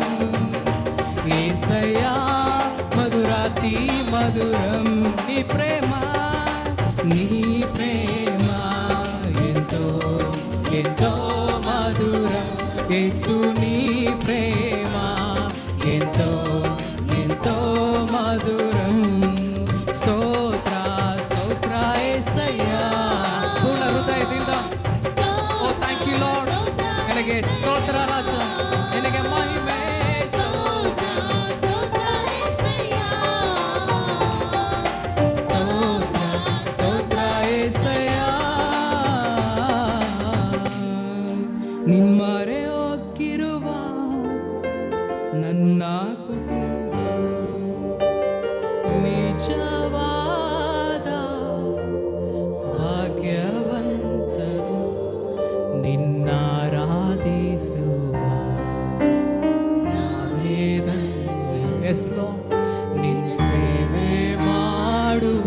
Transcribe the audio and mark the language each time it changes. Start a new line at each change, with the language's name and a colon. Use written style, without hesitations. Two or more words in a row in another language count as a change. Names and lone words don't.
Telugu: యేసయ్యా మధురాతి మధురం నీ ప్రేమ ఎంతో ఎంతో మధురం యేసు నీ ప్రేమ ఎంతో ఎంతో మధురం స్తోత్ర స్తోತ್ರ యేసయ్యಾ
Kannada: ಪೂರ್ಣ ಹೃದಯದಿಂದ
Telugu: ಓ
English: thank you Lord.
Kannada: ನಿನಗೆ ಸ್ತೋತ್ರ ರಾಜ, ನಿನಗೆ ಮಹಿಮೆ. ಸ್ತೋತ್ರ ಸ್ತೋತ್ರ ಸ್ತೋತ್ರ ಸ್ತೋತ್ರ యేసయ్యಾ ನಿಮ್ಮರೆ ಹೋಗಿರುವ ನನ್ನ ಕುಟುಂಬ ನಿಜವಾದ ಭಾಗ್ಯವಂತರು ನಿನ್ನಾರಾಧಿಸುವ ನಾವೇ ಧನ್ಯರು, ನಿನ್ನ ಸೇವೆ ಮಾಡುವ.